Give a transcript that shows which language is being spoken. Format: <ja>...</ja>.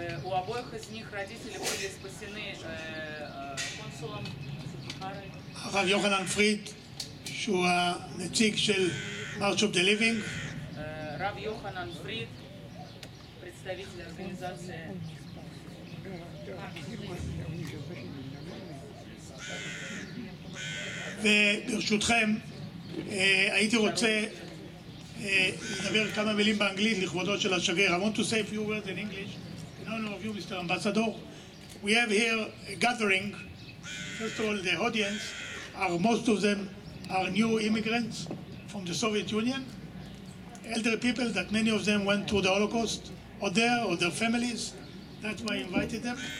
<ru>У обоих из них родители были спасены консулом Sugihara.</ru> <he>הרב יוחנן פריד, שהוא הנציג של March of the Living.</he> <ru>Рав Йоханан Фрид, представитель организации.</ru> <he>וברשותכם, הייתי רוצה לדבר כמה מילים באנגלית לכבודו של השגריר.</he> <en>I want to say a few words in English in honor of you, Mr. Ambassador. We have here a gathering. First of all, the audience most of them are new immigrants from the Soviet Union, elderly people that many of them went through the Holocaust, or their families. That's why I invited them.</en>